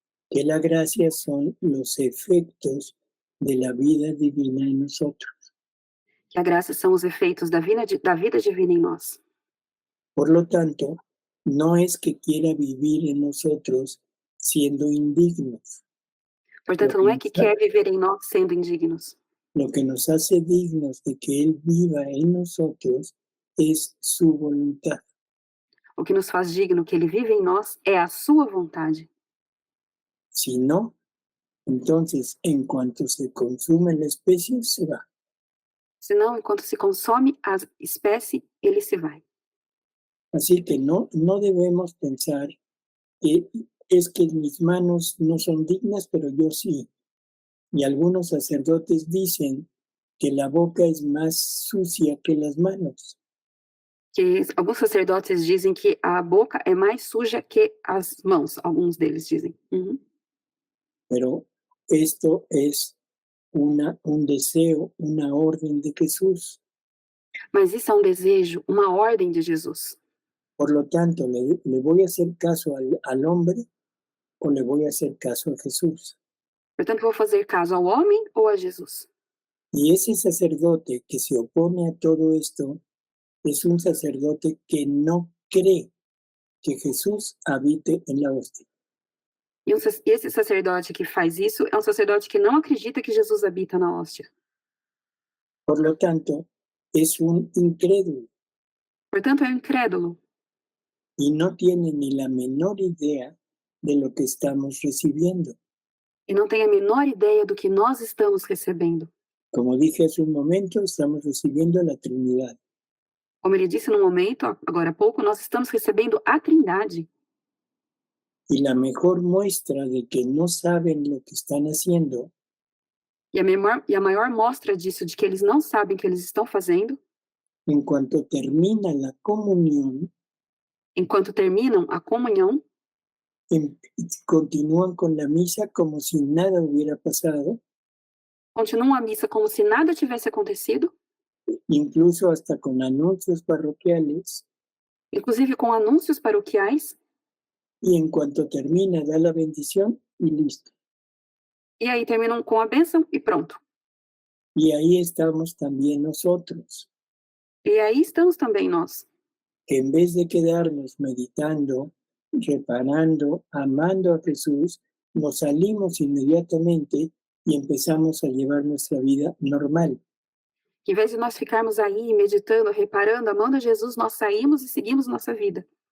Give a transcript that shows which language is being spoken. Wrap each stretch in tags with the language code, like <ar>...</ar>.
<es>Que la gracia son los efectos de la vida divina en nosotros.</es> <pt>Que a graça são os efeitos da vida divina em nós.</pt> <es>Por lo tanto, no es que quiera vivir en nosotros siendo indignos.</es> <pt>Portanto, não é que quer viver em nós sendo indignos.</pt> <es>Lo que nos hace dignos de que Él viva en nosotros es su voluntad.</es> <pt>O que nos faz digno que ele vive em nós é a sua vontade.</pt> <es>Si no, entonces en cuanto se consume la especie, se va.</es> <pt>Senão, enquanto se consome a espécie, ele se vai.</pt> <es>Así que no debemos pensar que es que mis manos no son dignas, pero yo sí. Y algunos sacerdotes dicen que la boca es más sucia que las manos.</es> <pt>Que alguns sacerdotes dizem que a boca é mais suja que as mãos. Alguns deles dizem. Uhum.</pt> <es>Pero esto es un deseo, una orden de Jesús.</es> <pt>Mas isso é um desejo, uma ordem de Jesus.</pt> <es>Por lo tanto, ¿le voy a hacer caso al hombre o le voy a hacer caso a Jesús?</es> <pt>Portanto, eu vou fazer caso ao homem ou a Jesus?</pt> <es>Y ese sacerdote que se opone a todo esto es un sacerdote que no cree que Jesús habite en la hostia.</es> <pt>E esse sacerdote que faz isso é um sacerdote que não acredita que Jesus habita na hóstia.</pt> <es>Por lo tanto, es un incrédulo</es> <pt>Portanto, é um incrédulo</pt> <es>y no tiene ni la menor idea de lo que estamos recibiendo.</es> <pt>e não tem a menor ideia do que nós estamos recebendo.</pt> <es>Como dije hace un momento, estamos recibiendo la Trinidad.</es> <pt>Como ele disse no momento, agora há pouco, nós estamos recebendo a Trindade.</pt> <es>Y la mejor muestra de que no saben lo que están haciendo</es> <pt>E a maior mostra disso, de que eles não sabem o que eles estão fazendo,</pt> <es>en cuanto termina la comunión,</es> <pt>enquanto terminam a comunhão,</pt> <es>continúan con la misa como si nada hubiera pasado,</es> <pt>continuam a missa como se nada tivesse acontecido,</pt> <es>incluso hasta con anuncios parroquiales,</es> <pt>inclusive com anúncios paroquiais,</pt> <es>y en cuanto termina da la bendición y listo.</es> <pt>e aí terminam com a bênção e pronto.</pt> <es>Y ahí estamos también nosotros,</es> <pt>E aí estamos também nós,</pt> <es>que en vez de quedarnos meditando, reparando, amando a Jesús, nos salimos inmediatamente y empezamos a llevar nuestra vida normal.</es> <pt>que em vez de nós ficarmos aí meditando, reparando, amando a Jesus, nós saímos e seguimos nossa vida,</pt>